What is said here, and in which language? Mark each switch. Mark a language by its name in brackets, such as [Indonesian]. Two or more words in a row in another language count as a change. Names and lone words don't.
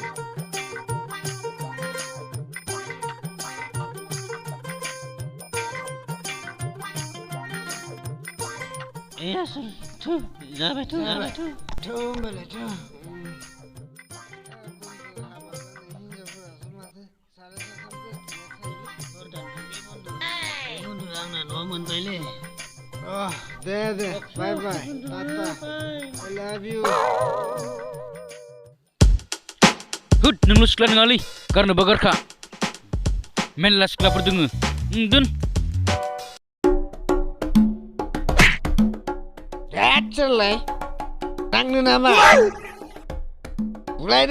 [Bodo] एसेल जाबाय होमबालाय आंना न' मोनबायलै दे बाय टाटा [English] I love you [Bodo] होद नोंल' सिख्ला नङालै गारनोबा गारखा मेरला सिख्लाफोर दोङो दोन सोरलाय थांनो नामा बुलायदो